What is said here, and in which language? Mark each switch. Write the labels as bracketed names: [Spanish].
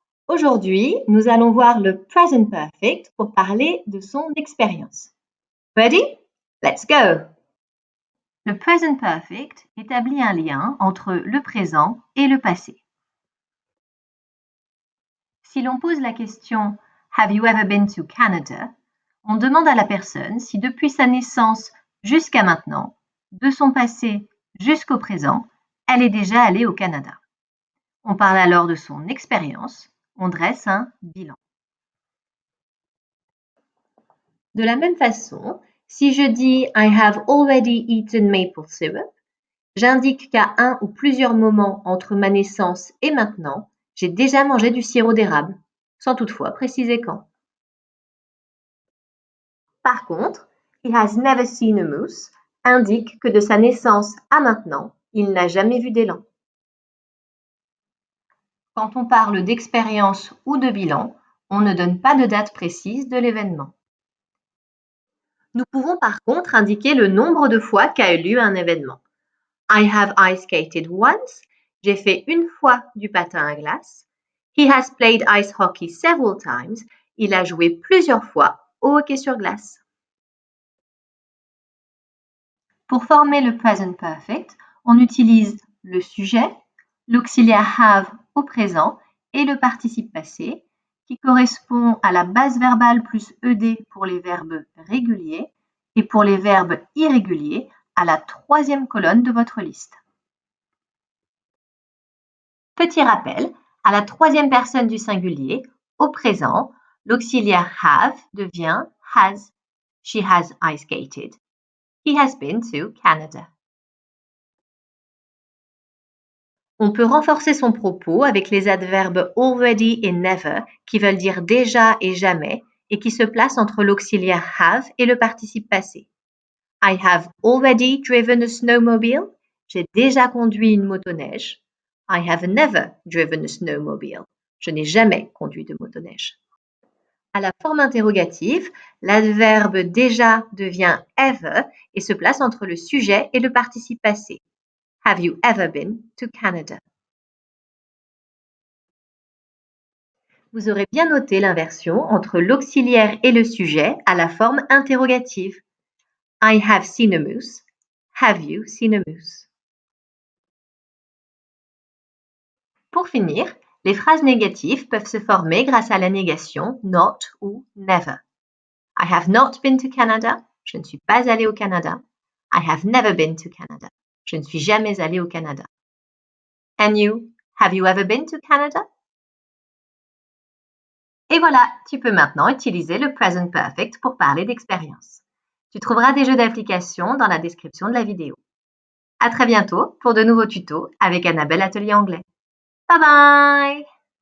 [French] Aujourd'hui, nous allons voir le present perfect pour parler de son expérience. [English] Ready? Let's go! [French] Le present perfect établit un lien entre le présent et le passé. Si l'on pose la question [English] Have you ever been to Canada? [French] On demande à la personne si depuis sa naissance jusqu'à maintenant, de son passé jusqu'au présent, elle est déjà allée au Canada. On parle alors de son expérience, on dresse un bilan. De la même façon, si je dis [English] I have already eaten maple syrup, [French] j'indique qu'à un ou plusieurs moments entre ma naissance et maintenant, j'ai déjà mangé du sirop d'érable, sans toutefois préciser quand. Par contre, [English] he has never seen a moose [French] indique que de sa naissance à maintenant, il n'a jamais vu d'élan. Quand on parle d'expérience ou de bilan, on ne donne pas de date précise de l'événement. Nous pouvons par contre indiquer le nombre de fois qu'a eu lieu un événement. [English] I have ice skated once. [French] J'ai fait une fois du patin à glace. [English] He has played ice hockey several times. [French] Il a joué plusieurs fois au hockey sur glace. Pour former le present perfect, on utilise le sujet, l'auxiliaire have au présent et le participe passé qui correspond à la base verbale plus ed pour les verbes réguliers et pour les verbes irréguliers à la troisième colonne de votre liste. Petit rappel, à la troisième personne du singulier, au présent, l'auxiliaire have devient has. [English] She has ice skated. He has been to Canada. [French] On peut renforcer son propos avec les adverbes already et never qui veulent dire déjà et jamais et qui se placent entre l'auxiliaire have et le participe passé. [English] I have already driven a snowmobile. [French] J'ai déjà conduit une motoneige. [English] I have never driven a snowmobile. [French] Je n'ai jamais conduit de motoneige. À la forme interrogative, l'adverbe déjà devient ever et se place entre le sujet et le participe passé. [English] Have you ever been to Canada? [French] Vous aurez bien noté l'inversion entre l'auxiliaire et le sujet à la forme interrogative. [English] I have seen a moose. Have you seen a moose? [French] Pour finir, les phrases négatives peuvent se former grâce à la négation not ou never. [English] I have not been to Canada. [French] Je ne suis pas allé au Canada. [English] I have never been to Canada. [French] Je ne suis jamais allé au Canada. [English] And you, have you ever been to Canada? [French] Et voilà, tu peux maintenant utiliser le present perfect pour parler d'expérience. Tu trouveras des jeux d'application dans la description de la vidéo. À très bientôt pour de nouveaux tutos avec Annabelle Atelier Anglais. [English] Bye bye!